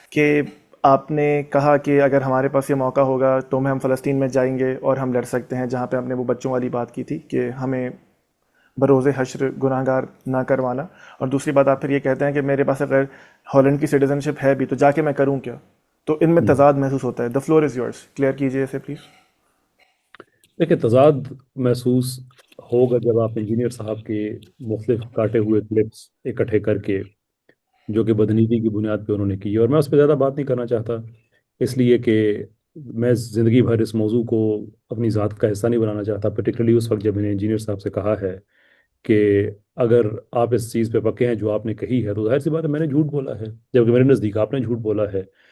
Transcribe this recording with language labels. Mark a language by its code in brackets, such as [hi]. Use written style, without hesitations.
[ur] کہ آپ نے کہا کہ اگر ہمارے پاس یہ موقع ہوگا تو ہم فلسطین میں جائیں گے اور ہم لڑ سکتے ہیں، جہاں پہ ہم نے وہ بچوں والی بات کی تھی کہ ہمیں بروز حشر گناہ گار نہ کروانا. اور دوسری بات آپ پھر یہ کہتے ہیں کہ میرے پاس اگر ہالینڈ کی سٹیزن شپ ہے بھی تو جا کے میں کروں کیا. تو ان میں تضاد محسوس ہوتا ہے. [en] the floor is yours, clear [ur] کیجیے اسے [en] Please. [ur] دیکھیں، تضاد محسوس ہوگا جب آپ انجینئر صاحب کے مختلف کاٹے ہوئے کلپس اکٹھے کر کے جو کہ بدنیتی کی بنیاد پہ انہوں نے کی، اور میں اس پہ زیادہ بات نہیں کرنا چاہتا اس لیے کہ میں زندگی بھر اس موضوع کو اپنی ذات کا حصہ نہیں بنانا چاہتا، پرٹیکولرلی اس وقت جب میں نے انجینئر صاحب سے کہا ہے کہ اگر آپ اس چیز پہ پکے ہیں جو آپ نے کہی ہے تو ظاہر سی بات ہے میں نے جھوٹ بولا ہے، جبکہ میرے نزدیک آپ نے جھوٹ بولا ہے.